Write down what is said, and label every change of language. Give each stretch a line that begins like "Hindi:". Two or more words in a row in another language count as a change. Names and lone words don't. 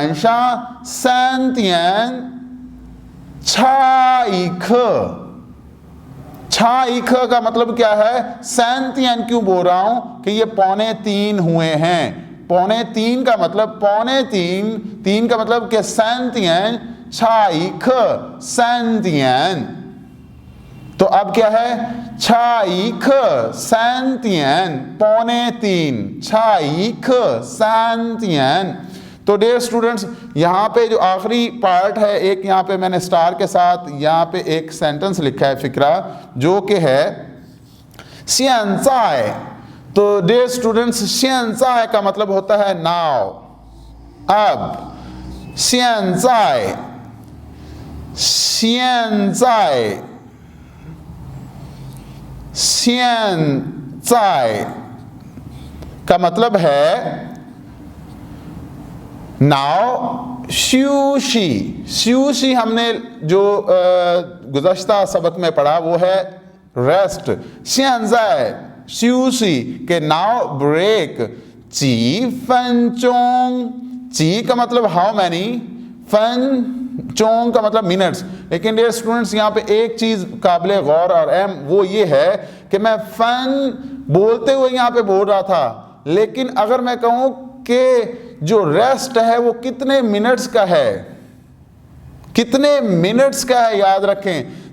Urdu: 3:6 کا مطلب کیا ہے 3 کیوں بول رہا ہوں کہ یہ 2:45 ہوئے ہیں، پونے تین کا مطلب پونے تین، تین کا مطلب کہ
Chinese: 3点差一刻3点।
Urdu: تو اب کیا ہے
Chinese: 差一刻3点
Urdu: پونے تین
Chinese: 差一刻3点।
Urdu: تو
English: dear students
Urdu: یہاں پہ جو آخری پارٹ ہے، ایک یہاں پہ میں نے اسٹار کے ساتھ یہاں پہ ایک سینٹینس لکھا ہے فقرہ، جو کہ ہے 现在. تو
English: dear students
Urdu: 现在 کا مطلب ہوتا ہے ناؤ، اب.
Chinese: 现在现在现在
Urdu: کا مطلب ہے ناؤ.
Chinese: 休息休息
Urdu: ہم نے جو گزشتہ سبق میں پڑھا وہ ہے ریسٹ.
Chinese: 现在休息
Urdu: کہ
English: now break.
Chinese: 几分钟
Urdu: جی کا مطلب
English: how many,
Urdu: فن چونگ کا مطلب منٹس. لیکن
English: dear students
Urdu: یہاں پہ ایک چیز قابلِ غور اور اہم وہ یہ ہے کہ میں فن بولتے ہوئے یہاں پہ بول رہا تھا، لیکن اگر میں کہوں کہ جو ریسٹ ہے وہ کتنے منٹس کا ہے، کتنے منٹس کا ہے یاد رکھیں.